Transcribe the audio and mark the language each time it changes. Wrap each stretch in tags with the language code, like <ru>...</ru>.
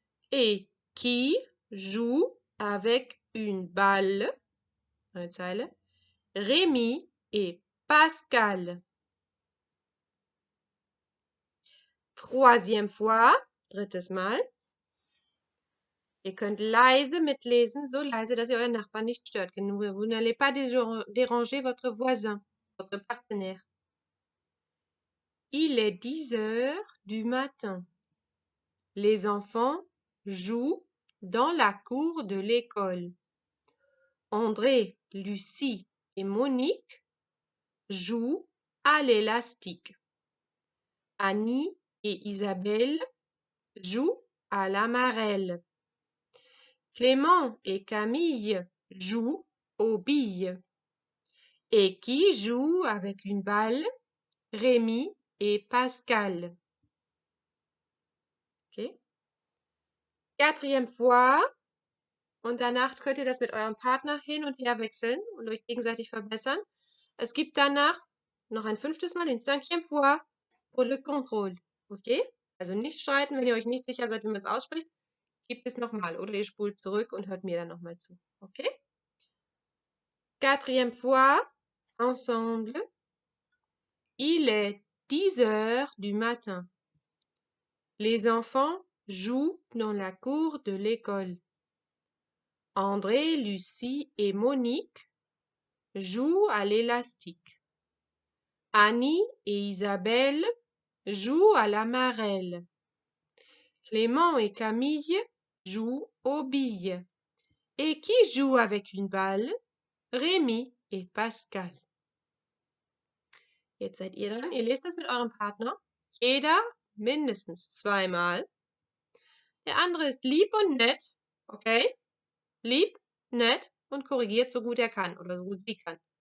<fr>Et qui joue avec une balle?</fr> <de>Neue Zeile.</de> <fr>Rémi et Pascal. Troisième fois,</fr> <de>drittes Mal. Ihr könnt leise mitlesen, so leise, dass ihr euren Nachbarn nicht stört.</de> <fr>Vous n'allez pas déranger votre voisin, votre partenaire. Il est 10h du matin. Les enfants jouent dans la cour de l'école. André, Lucie et Monique jouent à l'élastique. Annie et Isabelle jouent à la marelle. Clément et Camille jouent aux billes. Et qui joue avec une balle? Rémi et Pascal. Okay. 4. fois.</fr> <de>Und danach könnt ihr das mit eurem Partner hin und her wechseln und euch gegenseitig verbessern. Es gibt danach noch ein 5.</de> <fr>Mal, une 5e fois, pour le contrôle. Okay?</fr> <de>Also nicht streiten, wenn ihr euch nicht sicher seid, wie man es ausspricht. Gebt es nochmal oder ihr spult zurück und hört mir dann nochmal zu.</de> <fr>Okay? 4. fois, ensemble. Il est 10 heures du matin. Les enfants jouent dans la cour de l'école. André, Lucie et Monique jouent à l'élastique. Annie et Isabelle jouent à la marelle. Clément et Camille jouent aux billes. Et qui joue avec une balle? Rémi et Pascal.</fr> <de>Jetzt seid ihr dran. Ihr lest das mit eurem Partner. Jeder mindestens 2-mal. Der andere ist lieb und nett. Okay? Lieb, nett und korrigiert so gut er kann oder so gut sie kann.</de>